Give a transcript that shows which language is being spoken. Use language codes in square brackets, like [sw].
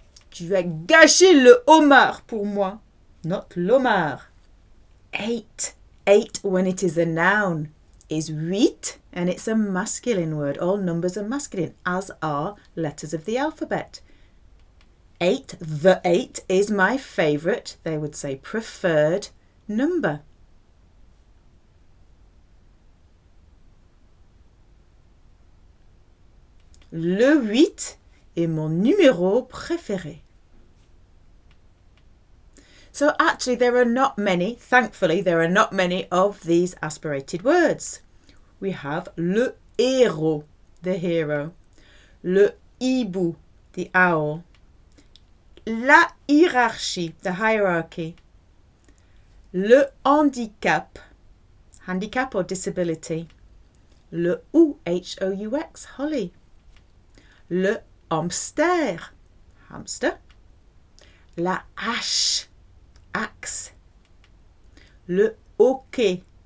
[fr] Tu as gâché le homard pour moi, [en] not [fr] l'homard. [en] 8. 8 when it is a noun is huit, and it's a masculine word. All numbers are masculine, as are letters of the alphabet. 8, the 8 is my favourite, they would say preferred number. [fr] Le 8 est mon numéro préféré. [en] So actually there are not many, thankfully there are not many of these aspirated words. We have le héros, the hero, le hibou, the owl, la hiérarchie, the hierarchy, le handicap, handicap or disability, le ou, H-O-U-X, holly, le hamster, hamster, la hache, axe, le hockey.